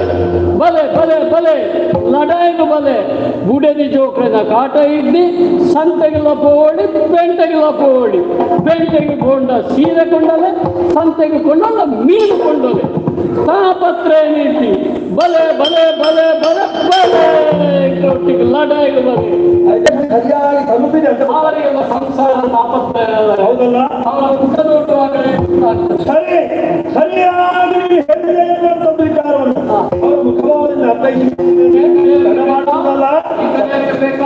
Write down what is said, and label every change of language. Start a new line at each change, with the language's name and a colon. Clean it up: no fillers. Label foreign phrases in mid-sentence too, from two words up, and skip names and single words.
Tulu: ಬಲೆ ಬಲೆ ಬಲೆ ಲಡಾಯಿಗೆ ಬಲೆ ಬುಡದಿ ಜೋಕ್ರನ ಕಾಟ ಇದ್ದಿ, ಸಂತೆಗೆಲ್ಲ ಪೋಡಿ, ಪೆಂಟೆಗೆಲ್ಲ ಪೋಡಿ, ಪೆಂಟೆಗೆ ಕೊಂಡ ಸೀರೆ ಕೊಂಡಲೆ, ಸಂತೆಗೆ ಕೊಂಡಲ್ಲ ಮೀನು ಕೊಂಡಲೆ. ತಾಪತ್ರ ನೀತಿ ಬಲೆ ಬಲೆ ಬಲೆ ಬಲೆ ಬಲೆ ಒಟ್ಟಿಗೆ ಲಡಾಯಿಗೆ ಬಲೆ.
Kannada: ಸರಿಯಾಗಿ ತಲುಪಿದೆ ಅಂತ ಅವರಿಗೆಲ್ಲ ಸಂಸಾರ ತಾಪತ್ರ ಹೌದಲ್ಲ? ಅವರ ಉಂಟದೊಟ್ಟುವಾಗಲೇ ಸರಿ, ಸರಿಯಾಗಿ ಹೇಳಿದೆ ಅನ್ನುವಂಥ ವಿಚಾರವನ್ನು ಅವರ ಮುಖಭಾವದಿಂದ ಅರ್ಥೈಸಿಲ್ಲ. ಬೇಕಾ?